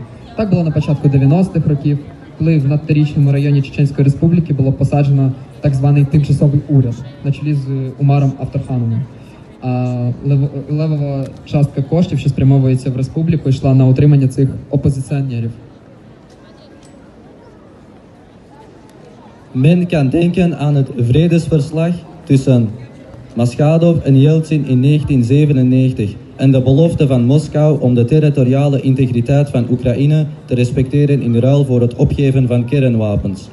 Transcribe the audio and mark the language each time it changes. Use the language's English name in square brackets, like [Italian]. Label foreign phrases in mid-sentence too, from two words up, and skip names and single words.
[Ukrainian] Так було на початку 90-х років, коли в надторічному районі Чеченської Республіки було посаджено так званий тимчасовий уряд на чолі з Умаром Авторхановим. А левова частка коштів, що спрямовується в республіку, йшла на утримання цих опозиціонерів. [Dutch] Men kan denken aan het vredesverslag tussen Maschadov en Yeltsin in 1997 en de belofte van Moskou om de territoriale integriteit van Oekraïne te respecteren in ruil voor het opgeven van kernwapens.